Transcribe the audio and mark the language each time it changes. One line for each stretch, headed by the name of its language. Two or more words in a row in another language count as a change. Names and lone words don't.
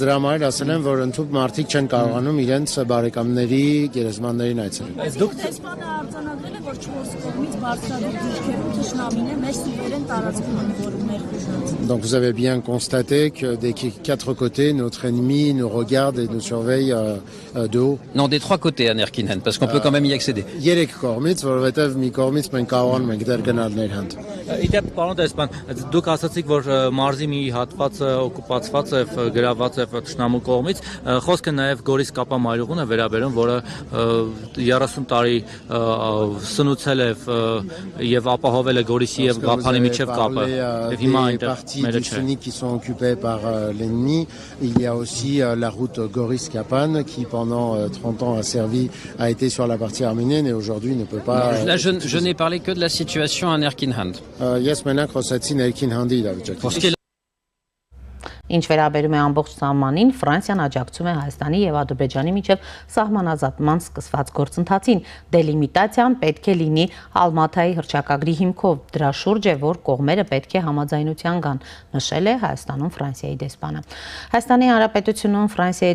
French: Donc vous avez bien constaté que des 4 côtés, notre ennemi nous regarde et nous surveille de haut. Non, des 3 côtés à Nerkinhen, parce qu'on peut quand même y accéder.
Armenian: Իդեպ պարոն դեսպան, դուք ասացիք, որ մարզի մի հատվածը օկուպացված է, գրաված է թշնամու կողմից, խոսքը նաև Գորիս Կապա մայրուղուն է վերաբերում, որը 30 տարի սնուցել է եւ ապահովել է Գորիսի եւ Գափանի միջև կապը։ Եվ հիմա այնտեղ մերը չէ։
French: Qui sont occupés par l'ennemi. Il y a aussi la route Goris-Kapan qui pendant 30 ans a été sur la partie arménienne et aujourd'hui ne peut pas... Là, je n'ai parlé que de la situation à Nerkinhand. Pour ce qui est
Armenian: Ինչ վերաբերում է ամբողջ սահմանին, Ֆրանսիան աջակցում է Հայաստանի եւ Ադրբեջանի միջև սահմանազատման սկսված գործընթացին։ Դելիմիտացիան պետք է լինի Ալմաթայի հռչակագրի հիմքով, դրա շուրջ է, որ կողմերը պետք է համաձայնության գան, նշել է Հայաստանում Ֆրանսիայի դեսպանը։ Հայաստանի Հանրապետությունում Ֆրանսիայի